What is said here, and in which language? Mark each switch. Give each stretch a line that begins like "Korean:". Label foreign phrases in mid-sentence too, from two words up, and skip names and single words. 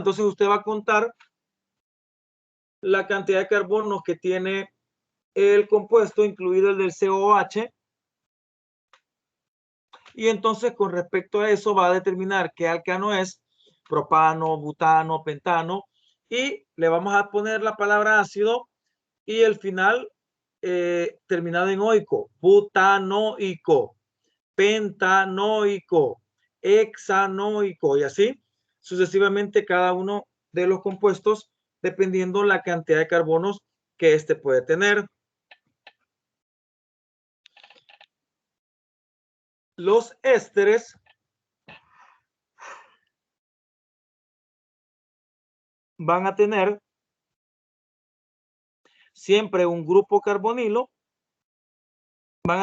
Spanish: Entonces usted va a contar la cantidad de carbonos que tiene el compuesto, incluido el del COH, y entonces con respecto a eso va a determinar qué alcano es, propano, butano, pentano, y le vamos a poner la palabra ácido y el final terminado en oico, butanoico, pentanoico, hexanoico, y así sucesivamente cada uno de los compuestos dependiendo la cantidad de carbonos que éste puede tener. Los ésteres van a tener siempre un grupo carbonilo, van